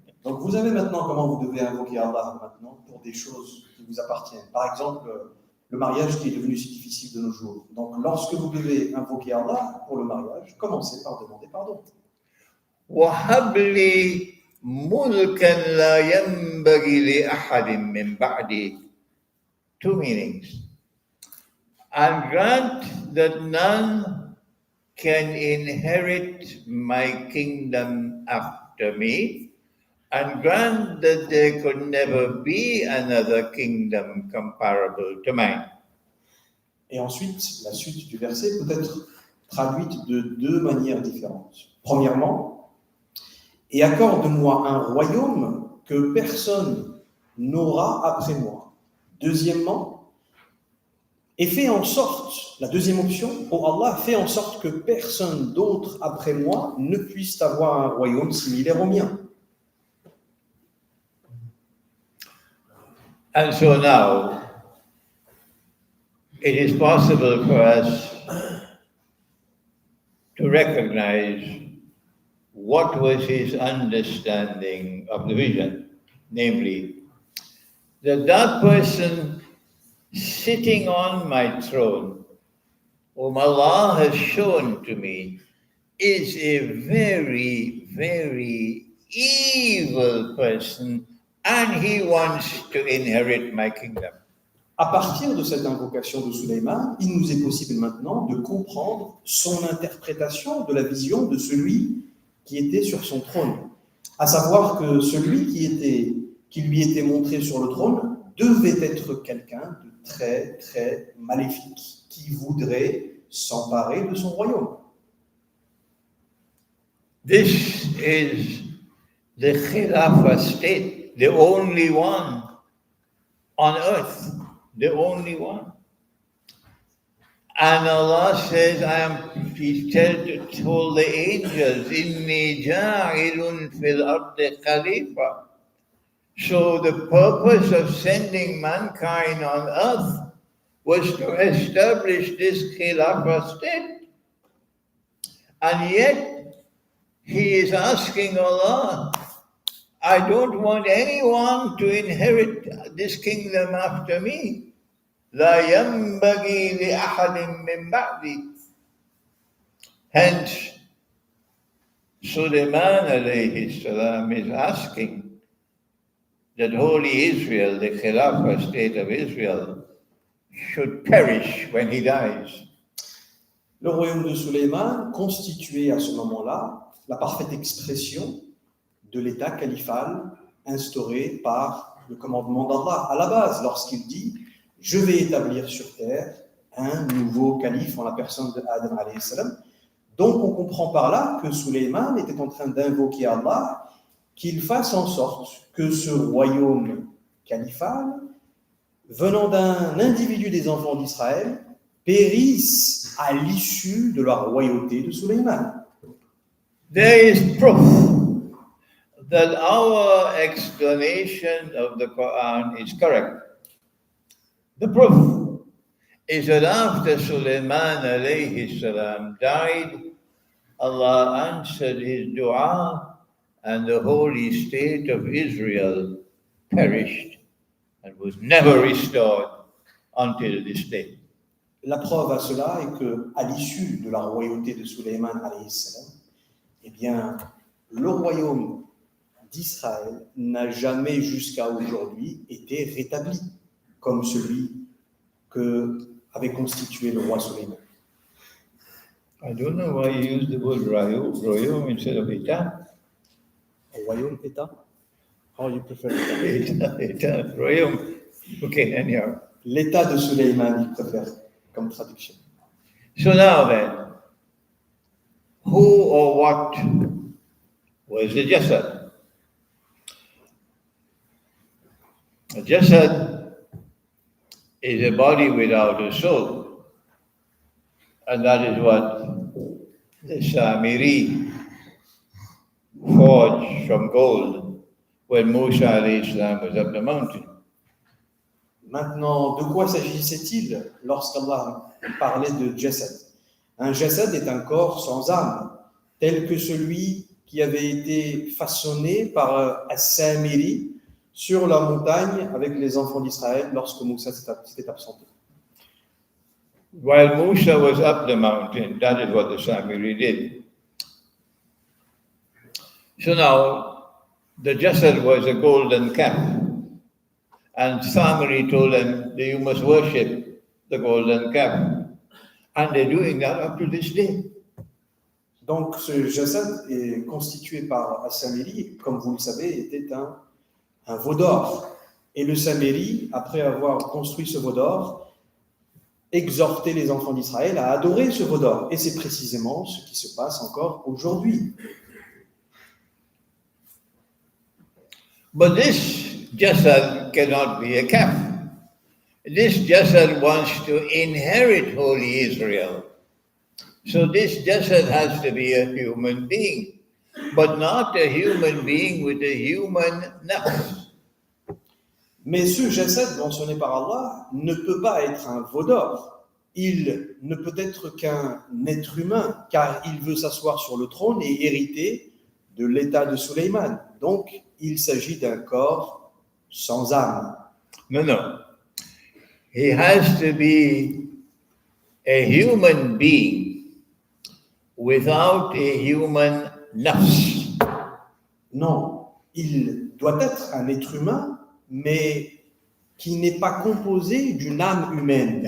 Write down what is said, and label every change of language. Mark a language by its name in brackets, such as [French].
[French] Donc vous savez maintenant comment vous devez invoquer Allah maintenant pour des choses qui vous appartiennent. Par exemple, le mariage qui est devenu si difficile de nos jours. Donc lorsque vous devez invoquer Allah pour le mariage, commencez par demander pardon. [Arabic] وَهَبْ لِي مُلْكًا لَا يَنْبَغِي لِأَحَدٍ مِّن بَعْدِي. [English] Two meanings. And grant that none can inherit my kingdom after me, and grant that there could never be another kingdom comparable to mine. [French] Et ensuite, la suite du verset peut être traduite de deux manières différentes. Premièrement, et accorde-moi un royaume que personne n'aura après moi. Deuxièmement, et fais en sorte, la deuxième option, oh Allah, fais en sorte que personne d'autre après moi ne puisse avoir un royaume similaire au mien. [English] And so now, it is possible for us to recognize what was his understanding of the vision, namely, that person sitting on my throne, whom Allah has shown to me, is a very, very evil person, and he wants to inherit my kingdom. [French] À partir de cette invocation de Sulayman, il nous est possible maintenant de comprendre son interprétation de la vision de celui qui était sur son trône. À savoir que celui qui lui était montré sur le trône devait être quelqu'un de très, très maléfique, qui voudrait s'emparer de son royaume. [English] This is the Khilafah state, the only one on earth, the only one. And Allah says, He told the angels, [Arabic] Inni ja'ilun fil ardi khalifa. [English] So the purpose of sending mankind on earth was to establish this Khilafah state. And yet, he is asking Allah, I don't want anyone to inherit this kingdom after me. [Arabic] لا ينبغي لأحد من بعدي. [English] Hence, Sulaiman alayhi salam is asking that holy Israel, the Khilafah state of Israel, should perish when he dies. [French] Le royaume de Sulayman constituait à ce moment-là la parfaite expression de l'état califal instauré par le commandement d'Allah. À la base, lorsqu'il dit « Je vais établir sur terre un nouveau calife en la personne d'Adam alayhi salam », donc on comprend par là que Sulayman était en train d'invoquer Allah qu'il fasse en sorte que ce royaume califal, venant d'un individu des enfants d'Israël, périsse à l'issue de la royauté de Sulayman. [English] There is proof that our explanation of the Quran is correct. The proof is that after Sulaiman alayhi salam died, Allah answered his dua and the holy state of Israel perished and was never restored until this day. [French] La preuve à cela est qu'à l'issue de la royauté de Sulayman alayhi salam, eh bien, le royaume d'Israël n'a jamais jusqu'à aujourd'hui été rétabli comme celui que avait constitué le roi Sulayman. [English] I don't know why you use the word royaume instead of État. Royaume, État? How you prefer État? État, royaume. Okay, anyhow. [French] L'État de Sulayman, il préfère comme traduction. [English] So now then, who or what was the Jasad? The Jasad is a body without a soul. And that is what the Samiri forged from gold when Musa alayhi salam was up the mountain. [French] Maintenant, de quoi s'agissait-il lorsqu'Allah parlait de jasad? Un jasad est un corps sans âme, tel que celui qui avait été façonné par As-Samiri sur la montagne avec les enfants d'Israël lorsque Moussa s'était absenté. [English] While Musa was up the mountain, that is what the Samiri did. So now, the jasad was a golden calf. And Samiri told them that you must worship the golden calf. And they're doing that up to this day. [French] Donc ce jasad est constitué par As-Samiri, comme vous le savez, était un veau d'or. Et le Samiri, après avoir construit ce veau d'or, exhortait les enfants d'Israël à adorer ce veau d'or. Et c'est précisément ce qui se passe encore aujourd'hui. [English] But this jasad cannot be a calf. This jasad wants to inherit holy Israel. So this jasad has to be a human being, but not a human being with a human nafs. [French] Mais ce jasad mentionné par Allah ne peut pas être un veau d'or. Il ne peut être qu'un être humain, car il veut s'asseoir sur le trône et hériter de l'état de Suleiman. Donc, il s'agit d'un corps sans âme. [English] No. He has to be a human being without a human nafs. [French] Non, il doit être un être humain, mais qui n'est pas composé d'une âme humaine.